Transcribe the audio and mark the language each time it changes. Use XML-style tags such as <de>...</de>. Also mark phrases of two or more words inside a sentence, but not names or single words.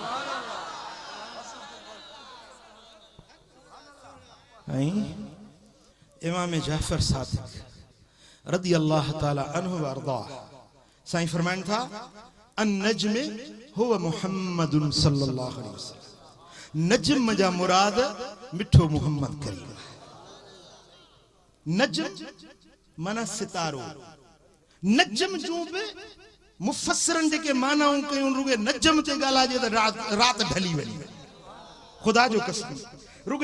<sd>इमाम जाफर सादिक</sd> <ar>رضي الله تعالى عنه</ar> <sd>व अर्दा साईं फरमाइन था</sd> <ar>النجم هو محمد صلى الله عليه وسلم</ar> <sd>नजम जा मुराद मिठो मुहम्मद करीम नजम माना सितारो नजम जो बि मुफस्सिरन जेके मानाऊं कयूं रुगे नजम ते ॻाल्हाइजे त रात ढली वई खुदा जो कसम रुगे</sd>